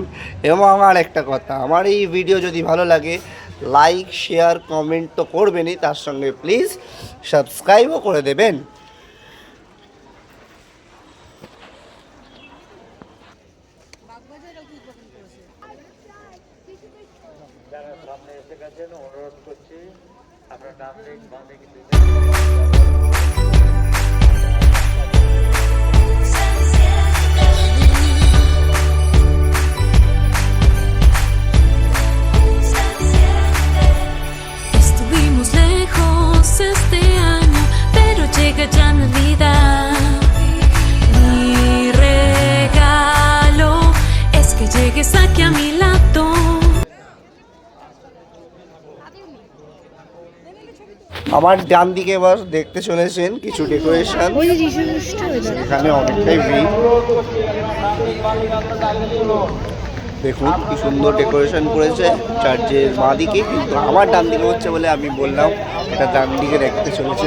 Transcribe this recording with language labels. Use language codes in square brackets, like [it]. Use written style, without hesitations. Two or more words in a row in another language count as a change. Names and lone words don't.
[bn] এবং আমার একটা কথা, আমার এই ভিডিও যদি ভালো লাগে [en] like share comment [bn] তো করবেনই, তার সঙ্গে প্লিজ সাবস্ক্রাইবও করে দেবেন। যারা সামনে এসে গেছেন অনুরোধ করছি আপনার ডান দিক বাম দিক [es] Estuvimos lejos este año, pero llega ya Navidad. Mi regalo es que llegues aquí a mi lado. [bn] আমার ডান দিকে এবার দেখতে চলেছেন কিছু ডেকোরেশন। এখানে অনেকটাই ভিড়, দেখুন কি সুন্দর ডেকোরেশন করেছে চার্চের বাঁ দিকে, কিন্তু আমার ডান দিকে হচ্ছে বলে আমি বললাম এটা ডান দিকে দেখতে চলেছে।